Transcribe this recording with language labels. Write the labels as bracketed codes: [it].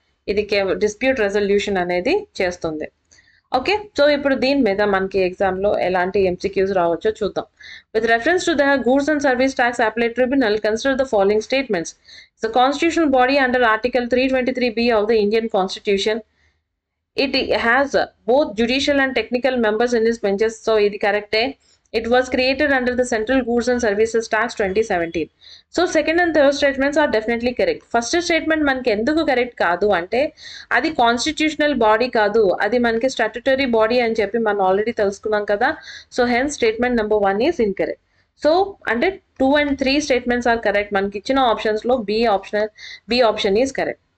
[te] ఇది dispute resolution అనేది చేస్తుంది. ఓకే, సో ఇప్పుడు దీని మీద మనకి ఎగ్జామ్లో ఎలాంటి ఎంసీక్యూస్ రావచ్చో చూద్దాం. [en] With reference to the goods and service tax appellate tribunal, consider the following statements. The constitutional body under article 323B of the Indian constitution. It has both judicial and technical members in its benches. So [te] ఇది కరెక్టే. [en] It was created under the Central Goods and Services Tax 2017. So second and third statements are definitely correct. First statement [te] మనకి ఎందుకు correct కాదు అంటే అది constitutional body కాదు, అది మనకి స్టాట్యుటరీ బాడీ అని చెప్పి మనం ఆల్రెడీ తెలుసుకున్నాం కదా. [en] So hence statement number 1 is incorrect. So అంటే 2 and 3 statements are correct. [te] మనకి ఇచ్చిన ఆప్షన్స్లో బి ఆప్షన్ ఈజ్ కరెక్ట్.